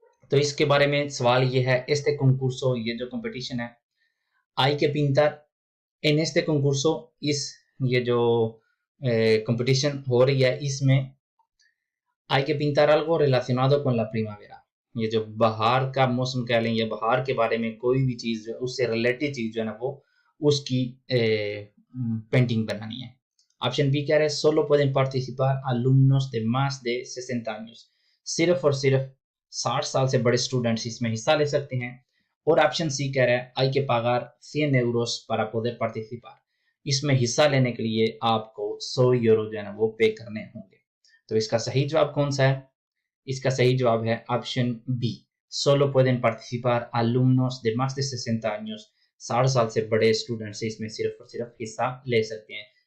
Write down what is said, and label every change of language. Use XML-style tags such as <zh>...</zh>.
<hi>तो इसके बारे में सवाल ये है, este concurso, ये जो कंपटीशन है,</hi> <es>hay que pintar en este concurso, इस ये जो कंपटीशन हो रही है इसमें hay que pintar algo relacionado con la primavera।</es> <hi>ये जो बहार का मौसम कह लें या बहार के बारे में कोई भी चीज, उससे रिलेटेड चीज जो है ना वो उसकी पेंटिंग बनानी है। ऑप्शन बी कह रहे हैं</hi> <es>solo pueden participar alumnos de más de 60 años।</es> <hi>सिर्फ और सिर्फ 60 साल से बड़े स्टूडेंट्स इसमें हिस्सा ले सकते हैं। और ऑप्शन सी कह रहा है</hi> <es>hay que pagar 100 euros para poder participar।</es> <hi>इसमें हिस्सा लेने के लिए आपको 100 यूरो जो है ना वो पे करने होंगे। तो इसका सही जवाब कौन सा है? इसका सही जवाब है option B,</hi> <es>solo pueden participar alumnos de más de 60 años।</es> <hi>60 साल से बड़े स्टूडेंट्स इसमें सिर्फ और सिर्फ हिस्सा ले सकते हैं।</hi>